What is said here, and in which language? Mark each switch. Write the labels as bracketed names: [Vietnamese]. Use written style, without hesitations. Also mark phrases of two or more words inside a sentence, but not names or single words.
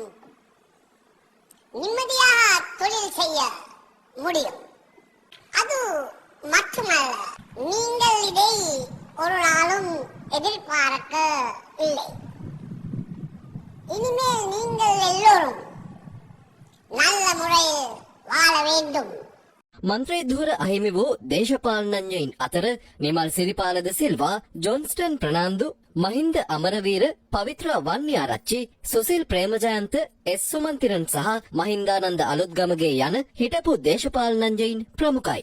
[Tamil] நிம்மதியாக தொழில் செய்ய முடியும். அது மட்டுமல்ல, நீங்கள் இதை ஒரு நாளும் எதிர்பார்க்க இல்லை. இனிமேல் நீங்கள் எல்லோரும் நல்ல முறையில் வாழ வேண்டும். [Sinhala] මන්ත්‍රී ධුර අහිමි වූ දේශපාලනඥයින් අතර නිමල් සිරිපාලද සිල්වා, ජොන්ස්ටන් ප්‍රනාන්දු, මහින්ද අමරවීර, පවිත්‍ර වන්‍යාරච්චි, සුසිල් ප්‍රේමජයන්ත, එස් සුමන්තිරන් සහ මහින්දානන්ද අලුත්ගමගේ යන හිටපු දේශපාලනඥයින් ප්‍රමුඛයි.